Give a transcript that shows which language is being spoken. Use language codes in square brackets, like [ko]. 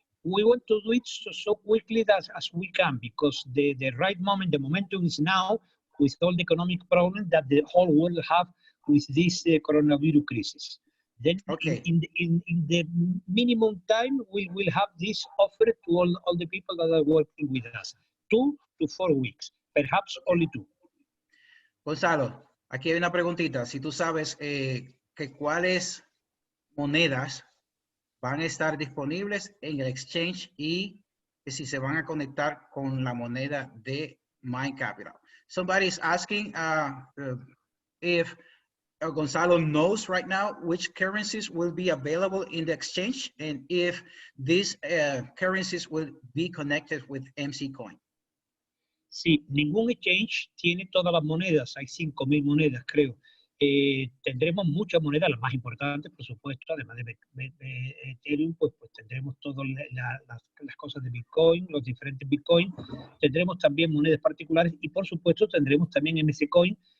[en] We want to do it so quickly as we can, because the right moment, the momentum is now, with all the economic problems that the whole world have with this coronavirus crisis. Then in the minimum time, we will have this offer to all the people that are working with us. 2 to 4 weeks, perhaps only 2. [es] Gonzalo, aquí hay una preguntita. Si tú sabes que cuáles monedas van a estar disponibles en el exchange y que si se van a conectar con la moneda de Mind.Capital. [en] Somebody is asking if Gonzalo knows right now which currencies will be available in the exchange and if these currencies will be connected with MC Coin. [es] Sí, ningún exchange tiene todas las monedas, hay 5.000 monedas, creo. Tendremos muchas monedas, las más importantes, por supuesto, además de Ethereum, pues tendremos todas las cosas de Bitcoin, los diferentes Bitcoin, tendremos también monedas particulares y por supuesto tendremos también MC Coin,